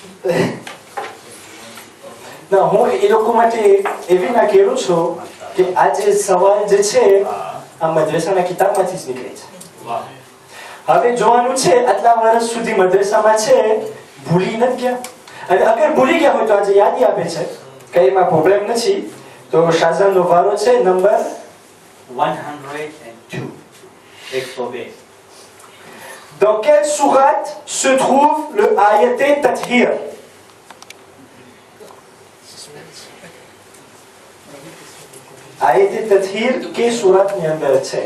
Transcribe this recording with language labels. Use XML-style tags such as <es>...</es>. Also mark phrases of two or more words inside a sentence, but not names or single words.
<gu>ના, હું એ લોકો માટે એવી ના કહેલું છું કે આ જે સવાલ જે છે આ મદ્રેસાના કિતાબમાંથી જ નીકળે છે. વાહ. હવે જોવાનું છે આટલા વર્ષ સુધી મદ્રેસામાં છે, ભૂલી નથી ગયા, અને અગર ભૂલી ગયા હોય તો આજે યાદી આપે છે, કઈ એમાં પ્રોબ્લેમ નથી. તો શાહજાનનો વારો છે નંબર 102. 102.</gu> <fr>Dans quelle sourate se trouve le ayat Tathir?</fr> <hi>Ayat Tathir के सूरत में अंदर है?</hi>